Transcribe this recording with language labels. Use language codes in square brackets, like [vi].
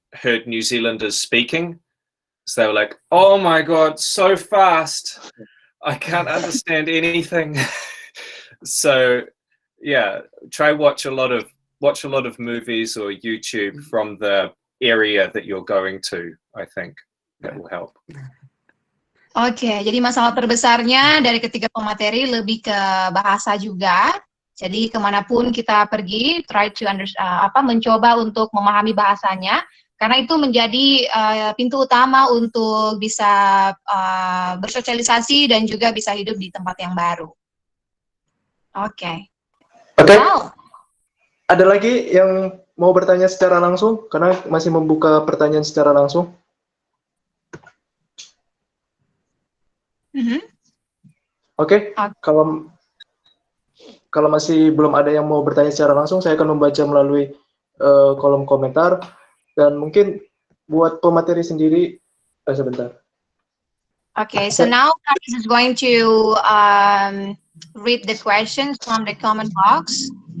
[en] heard New Zealanders speaking. So they were like, "Oh my God, so fast! I can't understand anything." So yeah, try watch a lot of movies or YouTube from the area that you're going to. I think that will help. [id] Oke, jadi masalah terbesarnya dari ketiga pemateri lebih ke bahasa juga. Jadi kemanapun kita pergi, [en] try to [id] mencoba untuk memahami bahasanya, karena itu menjadi pintu utama untuk bisa bersosialisasi dan juga bisa hidup di tempat yang baru. Oke. Wow. Ada lagi yang mau bertanya secara langsung? Karena masih membuka pertanyaan secara langsung. Oke. Kalau masih belum ada yang mau bertanya secara langsung, saya akan membaca melalui kolom komentar. Dan mungkin buat pemateri sendiri, sebentar. [en] Okay, so now Karis is going to read the questions from the comment box.